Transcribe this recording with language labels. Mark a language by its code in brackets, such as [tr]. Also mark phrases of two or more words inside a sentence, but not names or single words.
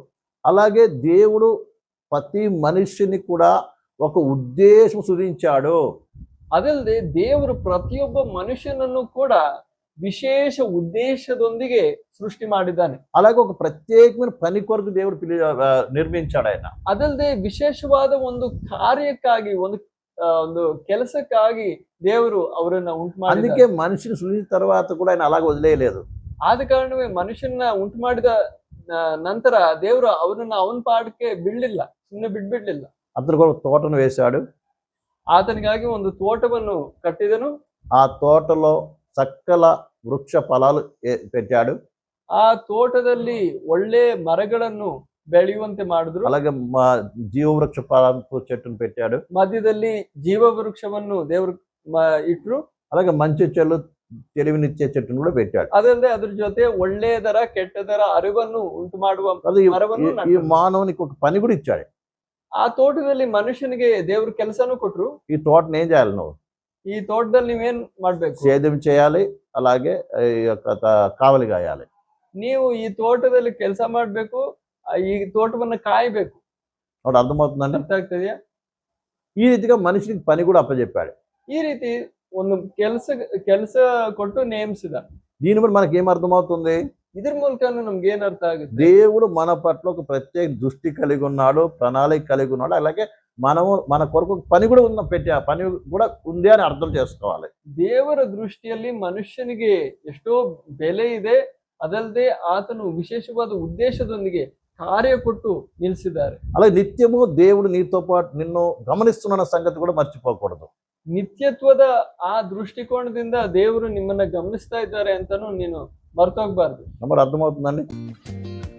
[te] అలాగే దేవుడు ప్రతి మనిషిని కూడా ఒక ఉద్దేశం సృజించాడు. [kn] ಅದಲ್ಲದೆ ದೇವರು ಪ್ರತಿಯೊಬ್ಬ ಮನುಷ್ಯನನ್ನು ಕೂಡ ವಿಶೇಷ ಉದ್ದೇಶದೊಂದಿಗೆ ಸೃಷ್ಟಿ ಮಾಡಿದ್ದಾನೆ. [te] అలాగే ఒక ప్రత్యేకమైన పని కొరకు దేవుడు నిర్మించాడు ఆయన. [kn] ಅದಲ್ಲದೆ ವಿಶೇಷವಾದ ಒಂದು ಕಾರ್ಯಕ್ಕಾಗಿ ಒಂದು ಕೆಲಸಕ್ಕಾಗಿ ದೇವರು ಅವರನ್ನ ಉಂಟು [te] అందుకే [kn] ಮಾಡಿದ್ದಾನೆ. [te] మనిషిని సృజించిన తర్వాత కూడా ఆయన అలాగే వదిలేయలేదు. [kn] ಆದ ಕಾರಣವೇ ಮನುಷ್ಯನ ಉಂಟು ಮಾಡಿದ ನಂತರ ದೇವರು ಅವನನ್ನ ಅವನ ಪಾಡಕ್ಕೆ ಬಿಡ್ಲಿಲ್ಲ, ಸುಮ್ಮನೆ ಬಿಡ್ಬಿಡ್ಲಿಲ್ಲ. [te] అతను కూడా ఒక తోటను వేశాడు. [kn] ಆತನಿಗಾಗಿ ಒಂದು ತೋಟವನ್ನು ಕಟ್ಟಿದನು. [te] ఆ తోటలో సకల వృక్ష ఫలాలు పెట్టాడు. [kn] ಆ ತೋಟದಲ್ಲಿ ಒಳ್ಳೆ ಮರಗಳನ್ನು ಬೆಳೆಯುವಂತೆ ಮಾಡಿದ್ರು. [te] అలాగే జీవవృక్ష ఫలాలు చెట్టును పెట్టాడు. [kn] ಮಧ್ಯದಲ್ಲಿ ಜೀವ ವೃಕ್ಷವನ್ನು ದೇವರು ಇಟ್ರು. [te] అలాగే మంచి చెల్లు తెలివినిచ్చే చెట్టును కూడా పెట్టాడు. [kn] ಅದಲ್ಲದೆ ಅದ್ರ ಜೊತೆ ಒಳ್ಳೆಯದರ ಕೆಟ್ಟದರ ಅರಿವನ್ನು ಉಂಟು ಮಾಡುವ [te] అది [kn] ಮರವನ್ನು [te] ఈ [kn] ನಟ್ಟರು. [te] మానవునికి ఒక పని కూడా ఇచ్చాడు. [kn] ಆ ತೋಟದಲ್ಲಿ ಮನುಷ್ಯನಿಗೆ ದೇವ್ರ ಕೆಲಸನೂ ಕೊಟ್ರು. [te] ఈ తోటను ఏం చేయాలి నువ్వు? [kn] ಈ ತೋಟದಲ್ಲಿ ನೀವೇನ್ ಮಾಡ್ಬೇಕು? [te] సేద్యం చేయాలి, అలాగే ఈ యొక్క కావలి కాయాలి. [kn] ನೀವು ಈ ತೋಟದಲ್ಲಿ ಕೆಲಸ ಮಾಡ್ಬೇಕು, ಈ ತೋಟವನ್ನ ಕಾಯ್ಬೇಕು. [te] అప్పుడు అర్థమవుతుందండి. [kn] ಅರ್ಥ ಆಗ್ತದೆಯಾ? [te] ఈ రీతిగా మనిషికి పని కూడా అప్పచెప్పాడు. [kn] ಈ ರೀತಿ ಒಂದು ಕೆಲಸ ಕೊಟ್ಟು ನೇಮಿಸಿದ. [te] దీని బట్టి మనకి ఏం అర్థమవుతుంది? [kn] ಇದ್ರ ಮೂಲಕ ನಮ್ಗೆ ಏನ್ ಅರ್ಥ ಆಗುತ್ತೆ? [te] దేవుడు మన పట్ల ఒక ప్రత్యేక దృష్టి కలిగి ఉన్నాడు, ప్రణాళిక కలిగి ఉన్నాడు. అలాగే మనము మన కొరకు పని కూడా ఆ పని కూడా ఉంది అని అర్థం చేసుకోవాలి. [kn] ದೇವರ ದೃಷ್ಟಿಯಲ್ಲಿ ಮನುಷ್ಯನಿಗೆ ಎಷ್ಟೋ ಬೆಲೆ ಇದೆ. ಅದಲ್ಲದೆ ಆತನು ವಿಶೇಷವಾದ ಉದ್ದೇಶದೊಂದಿಗೆ ಕಾರ್ಯ ಕೊಟ್ಟು ನಿಲ್ಲಿಸಿದ್ದಾರೆ. [te] అలాగే నిత్యము దేవుడు నీతో పాటు నిన్ను గమనిస్తున్న సంగతి కూడా మర్చిపోకూడదు. [kn] ನಿತ್ಯತ್ವದ ಆ ದೃಷ್ಟಿಕೋನದಿಂದ ದೇವರು ನಿಮ್ಮನ್ನ ಗಮನಿಸ್ತಾ ಇದ್ದಾರೆ ಅಂತಾನು ನೀನು ಮರ್ತೋಗ್ಬಾರ್ದು. [te] మరి అర్థమవుతుందండి.